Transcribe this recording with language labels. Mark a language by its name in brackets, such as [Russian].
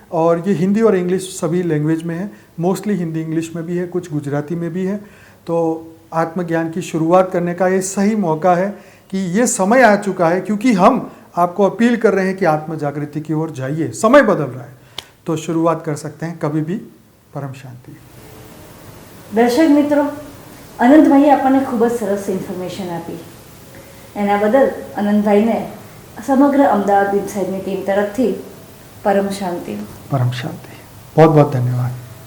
[Hindi] और ये हिंदी और इंग्लिश सभी लैंग्वेज में है, मोस्टली हिंदी इंग्लिश में भी है, कुछ गुजराती में भी है। तो आत्मज्ञान की शुरुआत करने का ये सही मौका है कि ये समय आ चुका है, क्योंकि हम आपको अपील कर रहे हैं कि आत्म जागृति की ओर जाइए, समय बदल रहा है। तो शुरुआत कर सकते हैं कभी भी। परम शांति। [Gujarati] દર્શક મિત્રો, અનંતભાઈએ આપણને ખૂબ જ સરસ ઇન્ફોર્મેશન આપી। એના બદલ અનંતભાઈને સમગ્ર અમદાવાદ ઇનસાઇડની ટીમ તરફથી પરમ શાંતિ। [Hindi] परम शांति, बहुत बहुत धन्यवाद।